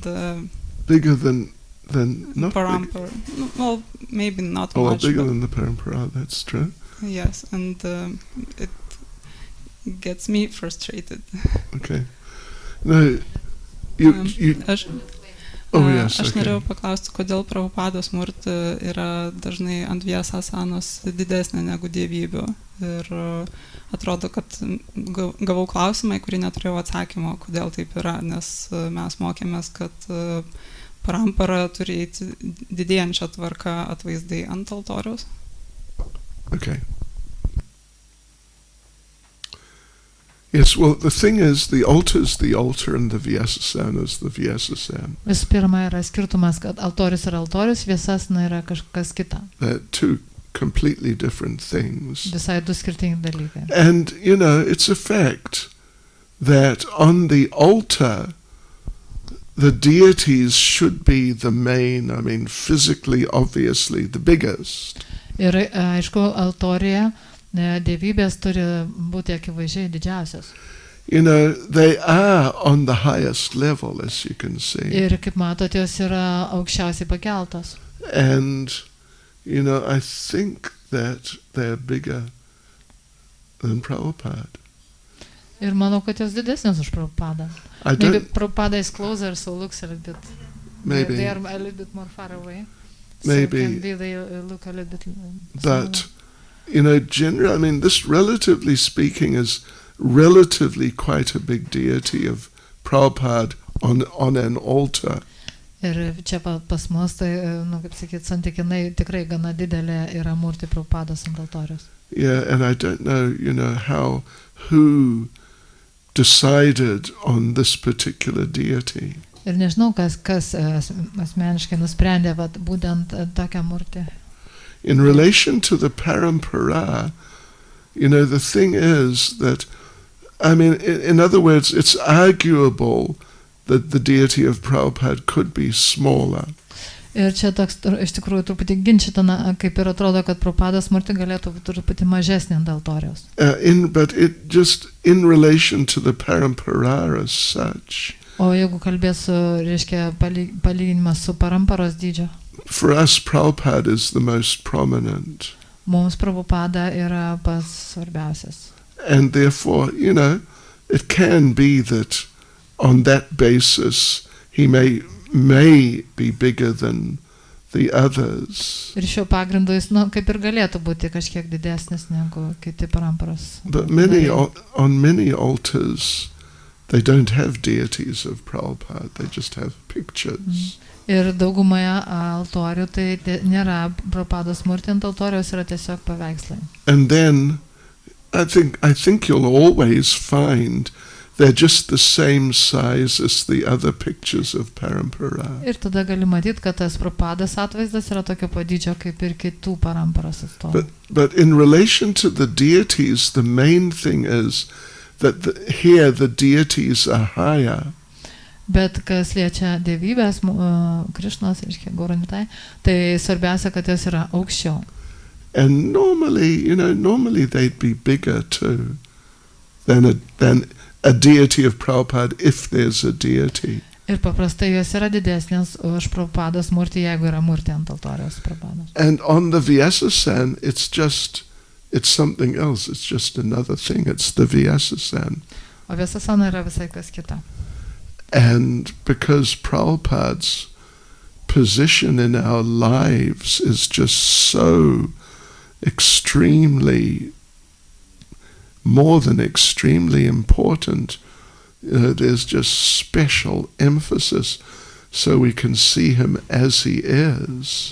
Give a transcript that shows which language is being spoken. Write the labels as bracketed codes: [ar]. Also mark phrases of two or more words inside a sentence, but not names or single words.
[en] Bigger than not Parampara. Well, maybe not big, much. bigger but than the Parampara, that's true. yes, and it gets me frustrated. Okay. No, you yes, [lt] Aš [en] okay. [lt] norėjau paklausti, kodėl Prabhupados Murti yra dažnai ant Vyasasanos didesnė negu dievybių. Ir atrodo, kad gavau klausimą, kurį neturėjau atsakymo, kodėl taip yra, nes mes mokėmės, kad Parampara turi eiti didėjančią tvarką atvaizdai ant altoriaus. [en] Okay. Yes, well, the thing is, the altar's the altar and the Vyasasana's the Vyasasana. [lt] Visų pirma yra skirtumas, kad altorius yra altorius, Vyasasana yra kažkas kita. [en] They're two completely different things. [lt] Visai du skirtingi dalykai. [en] And, it's a fact that on the altar, the deities should be the main, physically, obviously, the biggest. [lt] Ir aišku, altorija dievybės turi būti akivaizdžiai didžiausias. [en] They are on the highest level, as you can see. [lt] Ir kaip matot, jos yra aukščiausiai pakeltos. [en] And, I think that they're bigger than Prabhupada. [lt] Ir manau, kad jos didesnės už Prabhupadą. [en] I Maybe don't, Prabhupada is closer, so looks a little bit. maybe, They are a little bit more far away. Maybe. So can be they look a little bit but, generally, this relatively speaking is relatively quite a big deity of Prabhupada on an altar. [lt] Ir čia pas mus, tai, kaip sakyt, santykinai tikrai gana didelė yra Murti Prabhupados ant altoriaus. [en] Yeah, and I don't know, who decided on this particular deity. [lt] Ir nežinau, kas asmeniškai nusprendė būtent tokią Murtį. [en] In relation to the Parampara, the thing is that, in other words, it's arguable that the deity of Prabhupada could be smaller. [lt] Ir čia toks iš tikrųjų truputį ginčytina, kaip ir atrodo, kad Prabhupados Murti galėtų būti truputį mažesnė ant altoriaus. [en] But it just in relation to the Parampara as such. [lt] O jeigu kalbėsiu, reiškia, palyginimas su Paramparos dydžio. [en] For us, Prabhupada is the most prominent. [lt] Mums Prabhupada yra pats svarbiausias. [en] And therefore, it can be that on that basis he may be bigger than the others. [lt] Ir šiuo pagrindu jis, kaip ir galėtų būti kažkiek didesnis negu kiti Paramparos. [en] But on many altars, they don't have deities of Prabhupada, they just have pictures. [lt] Ir daugumoje altorių tai nėra Prabhupados Murti ant altoriaus, yra tiesiog paveikslai. [en] And then I think you'll always find they're just the same size as the other pictures of Parampara. [lt] Ir tada gali matyti, kad tas Prabhupados atvaizdas yra tokio padydžio kaip ir kitų Paramparos atstovų. [en] But in relation to the deities, the main thing is that here the deities are higher. [lt] Bet kas liečia dievybės, Krišnos, reiškia, Gauranitai, tai svarbiausia, kad jos yra aukščiau. [en] And normally they'd be bigger too than a deity of Prabhupada if there's a deity. [lt] Ir paprastai jos yra didesnės už Prabhupados Murti, jeigu yra Murti ant altoriaus Prabhupados. [en] And on the Vyasasana, it's something else. It's just another thing. It's the Vyasasana. [lt] O Vyasasana yra visai kas kita. [en] And because Prabhupada's position in our lives is just so more than extremely important, there's just special emphasis so we can see him as he is.